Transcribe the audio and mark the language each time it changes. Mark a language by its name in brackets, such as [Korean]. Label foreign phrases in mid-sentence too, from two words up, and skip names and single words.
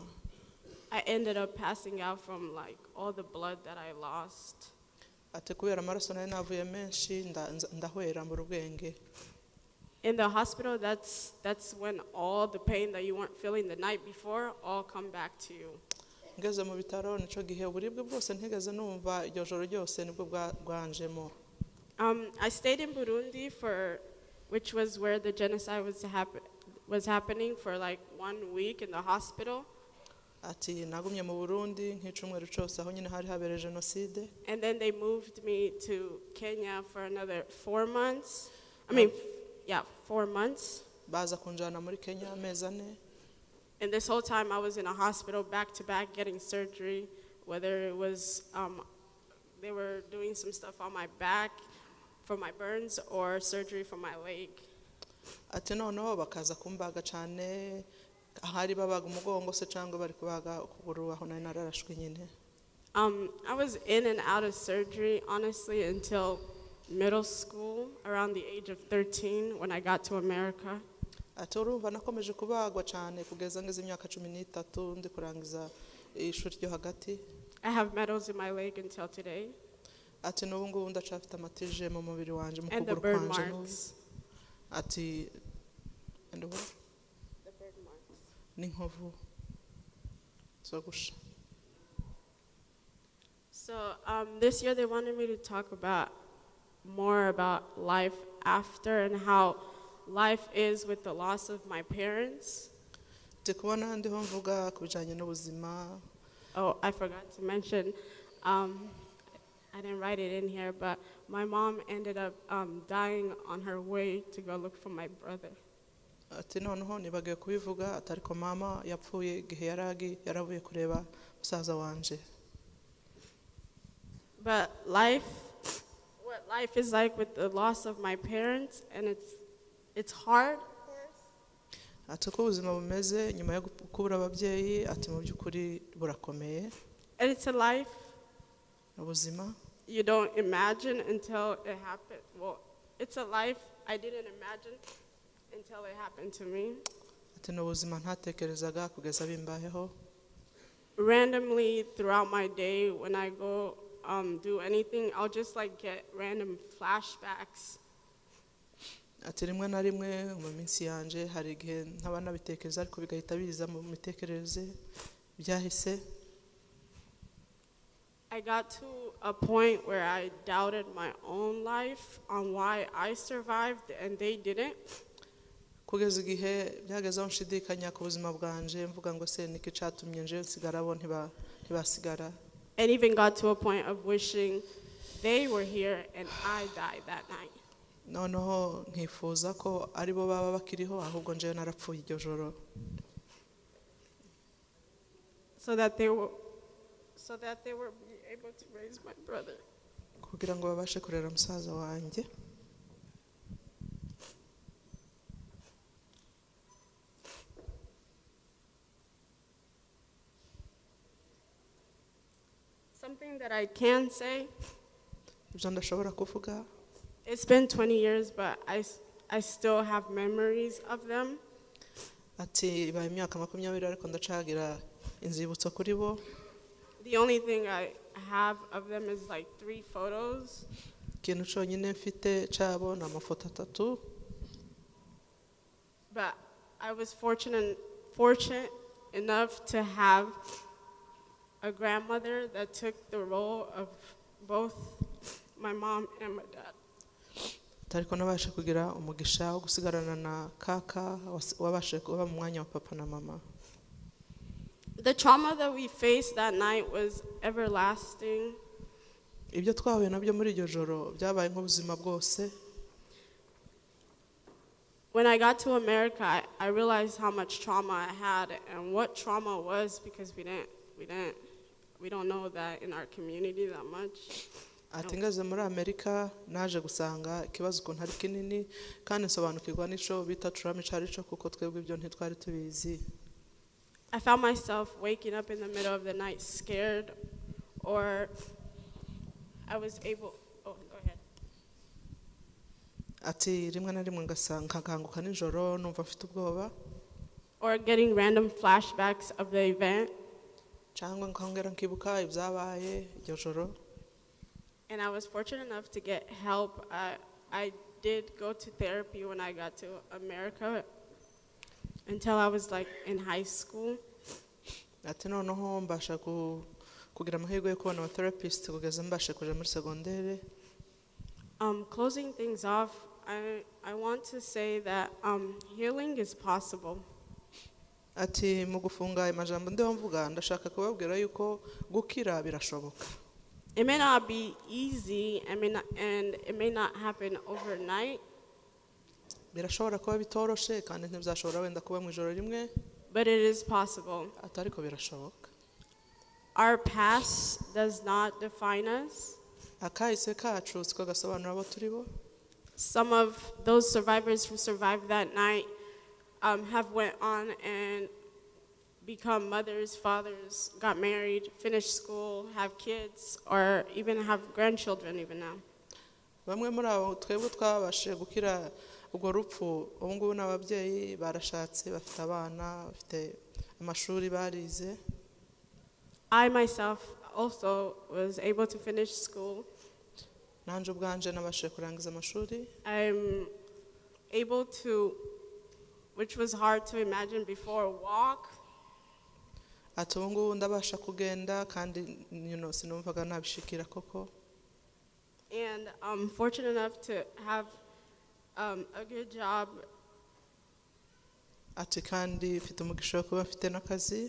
[English] I ended up passing out from like all the blood that I lost. [Kinyarwanda] ati kubera amaraso nari navuye menshi ndahwera mu rubwenge. [English] In the hospital, that's when all the pain that you weren't feeling the night before all come back to you. [Kinyarwanda] ngeze mu bitaro nico gihe uburibwe bwose ntigeze numva iryo joro ryose nibwo bwanjemo. [English] I stayed in Burundi which was where the genocide was happening for like 1 week in the hospital. [Kinyarwanda] ati nagumye mu Burundi nk'icumweru cyose aho nyine hari habere genocide. [English] And then they moved me to Kenya for another 4 months. 4 months. [Kinyarwanda] baza kunjana muri Kenya amezi 4. [English] And this whole time I was in a hospital back to back getting surgery, whether it was they were doing some stuff on my back for my burns or surgery for my leg. [Kinyarwanda] ati noneho bakaza kumbaga cyane ahari babaga umugongo se cyangwa bari kubaga ukuguru aho nari nararashwe nyine. [English] I was in and out of surgery honestly until middle school, around the age of 13 when I got to America. [Kinyarwanda] ati urumva nakomeje kubagwa cyane kugeza ngeze imyaka 13 ndi kurangiza ishuri ryo hagati. [English] I have medals in my leg until today. [Kinyarwanda] ati n'ubu ngubu ndacafite amatije mu mubiri wanje mu [English] And the [Kinyarwanda] kuguru [English] burn [Kinyarwanda] kwanje. [English] marks. ati and what? The burn marks. [Kinyarwanda] n'inkovu zo gusha. [English] So this year they wanted me to talk more about life after and how life is with the loss of my parents. [Kinyarwanda] ndi kubona ndiho mvuga ku bijanye n'ubuzima. [English] Oh, I forgot to mention, I didn't write it in here, but my mom ended up dying on her way to go look for my brother. [Kinyarwanda] ati noneho nibagiye kubivuga atari ko mama yapfuye igihe yaravuye kureba musaza wanje. [English] But what life is like with the loss of my parents, and it's hard. [Kinyarwanda] ati ko ubuzima bumeze nyuma yo kubura ababyeyi ati mu by'ukuri burakomeye. [English] And it's a life [Kinyarwanda] ubuzima [English] you don't imagine until it happened. Well, it's a life I didn't imagine until it happened to me. [Kinyarwanda] ati n'ubuzima ntatekerezaga kugeza bimbayeho. [English] Randomly throughout my day, when I go do anything, I'll just like get random flashbacks. [Kinyarwanda] ati rimwe na rimwe mu minsi yanje hari igihe ntaba nabitekereza ariko bigahita biza mu mitekerereze byahise. [English] I got to a point where I doubted my own life on why I survived and they didn't. [Kinyarwanda] kugeza igihe byageze aho nshidikanya ku buzima bwanje mvuga ngo se niki catumye nje nsigara bo ntibasigara. [English] And even got to a point of wishing they were here and I died that night. [Kinyarwanda] noneho nkifuza ko ari bo baba bakiriho ahubwo nje narapfuye iryo joro. [English] So that they were able to raise my brother. [Kinyarwanda] kugira ngo babashe kurera musaza wanjye. [English] Something that I can say, [Kinyarwanda] ibyo ndashobora kuvuga. [English] it's been 20 years, but I still have memories of them. [Kinyarwanda] ati ibaye imyaka 20 ariko ndacagira inzibutso kuri bo. [English] The only thing I have of them is like 3 photos. [Kinyarwanda] ikintu cyonyine mfite cyabo ni amafoto 3. [English] But I was fortunate enough to have a grandmother that took the role of both my mom and my dad. [Kinyarwanda] ariko nabashe kugira umugisha wo gusigarana na kaka wabashe kuba mu mwanya wa papa na mama. [English] The trauma that we faced that night was everlasting. [Kinyarwanda] ibyo twahuye nabyo muri iryo joro byabaye nk'ubuzima bwose. [English] When I got to America, I realized how much trauma I had and what trauma was because we didn't we don't know that in our community that much. [Kinyarwanda] ati ngaze muri Amerika naje gusanga ikibazo ukuntu ari kinini kandi nsobanukirwa n'ico bita trauma carico kuko twebwe ibyo ntitwari tubizi. [English] I found myself waking up in the middle of the night scared, or I was able, oh, go ahead. [Kinyarwanda] Ati rimwe na rimwe nkakanguka nijoro numva mfite ubwoba. [English] Or getting random flashbacks of the event. [Kinyarwanda] Cyangwa nkongera nkibuka ibyabaye iryo joro. [English] And I was fortunate enough to get help. I did go to therapy when I got to America until I was like in high school. [Kinyarwanda] Ati noneho mbasha kugira amahirwe yo kubona aba therapist kugeza mbashe kuja muri segondere. [English] Closing things off, I want to say that healing is possible. [Kinyarwanda] Ati mu gufunga amajambo ndiho mvuga ndashaka kubabwira yuko gukira birashoboka. [English] It may not be easy, and it may not happen overnight. [Kinyarwanda] Birashobora kuba bitoroshe kandi ntibizashobora wenda kuba mu ijoro rimwe. [English] But it is possible. [Kinyarwanda] Atariko birashoboka. [English] Our past does not define us. [Kinyarwanda] Akahise kacu siko gasobanura abo turi bo. [English] Some of those survivors who survived that night have went on and become mothers, fathers, got married, finished school, have kids, or even have grandchildren even now. [Kinyarwanda] Bamwe muri abo twebwe twabashije gukira ubwo rupfu ubu ngubu n'ababyeyi barashatse bafite abana bafite amashuri barize. [English] I myself also was able to finish school. [Kinyarwanda] Nanje ubwanje nabashije kurangiza amashuri. [English] I'm able to, which was hard to imagine before, walk. [Kinyarwanda] Ati ubu ngubu ndabasha kugenda kandi sinumvaga nabishikira koko. [English] And I'm fortunate enough to have a good job. [Kinyarwanda] Ati kandi mfite umugisha wo kuba mfite n'akazi.